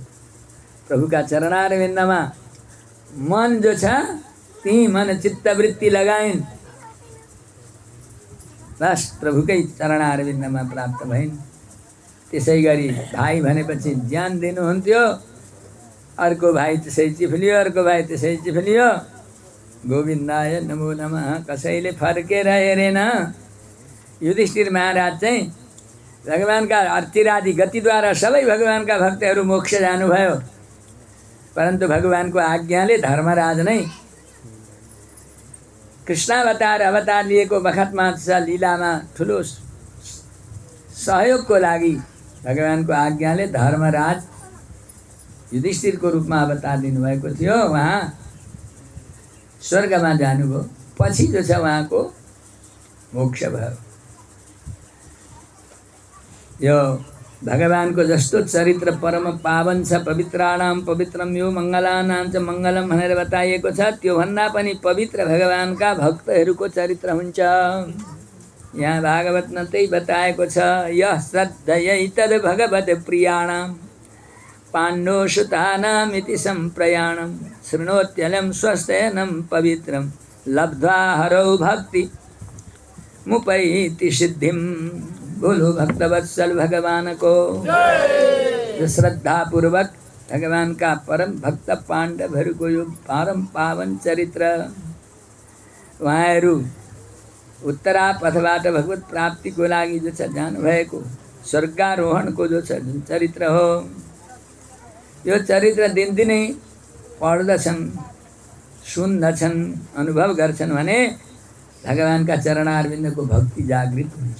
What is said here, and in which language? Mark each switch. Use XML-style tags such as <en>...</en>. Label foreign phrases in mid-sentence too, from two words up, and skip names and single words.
<ne>प्रभुका चरणारविन्दमा मन जो छ ती मन चित्तवृत्ति लगाइन्, बस प्रभुकै चरणारविन्दमा प्राप्त भइन्। त्यसै गरी भाइ भनेपछि ज्यान दिनुहुन्थ्यो, अर्को भाइ त्यसै चिफ्लियो, अर्को भाइ त्यसै चिफ्लियो।</ne> <sa>गोविन्दाय नमो नमः</sa> <ne>कसैले फर्केर हेरेन। युधिष्ठिर महाराज चाहिँ भगवानका अर्चिरादि गतिद्वारा सबै भगवानका भक्तहरू मोक्ष जानुभयो, परन्तु भगवानको आज्ञाले धर्मराज नै कृष्णावतार अवतार लिएको बखतमा लीलामा ठुलो सहयोगको लागि भगवानको आज्ञाले धर्मराज युधिष्ठिरको रूपमा अवतार लिनुभएको थियो। उहाँ स्वर्गमा जानुभयो, पछि जो छ उहाँको मोक्ष भयो। यो भगवानको जस्तो चरित्र परम पावन छ,</ne> <sa>पवित्राणाम पवित्रम यो मङ्गलानां च मङ्गलम</sa> <ne>भनेर बताइएको छ। त्योभन्दा पनि पवित्र भगवानका भक्तहरूको चरित्र हुन्छ। यहाँ भागवतमा त्यही बताएको छ,</ne> <sa>यः श्रद्धयै तद् भगवत प्रियाणाम पाण्डुसुतानामिति सम्प्रयाणं शृणोत्यलं स्वस्तेनं पवित्रं लब्ध्वा हरौ भक्ति मुपैति सिद्धिम।</sa> <hi>बोलो भक्तवत्सल भगवान को, जो श्रद्धा पूर्वक भगवान का परम भक्त</hi> <ne>पाण्डवहरू को यो परम पावन चरित्र उहाँहरू उत्तरा पथबाट भगवत प्राप्तिको लागि जो छ जानुभएको स्वर्गारोहणको जो छ जुन चरित्र हो, यो चरित्र दिनदिनै पढ्दछन्, सुन्दछन्, अनुभव गर्छन् भने भगवानका चरणारविन्दको भक्ति जागृत हुन्छ।</ne>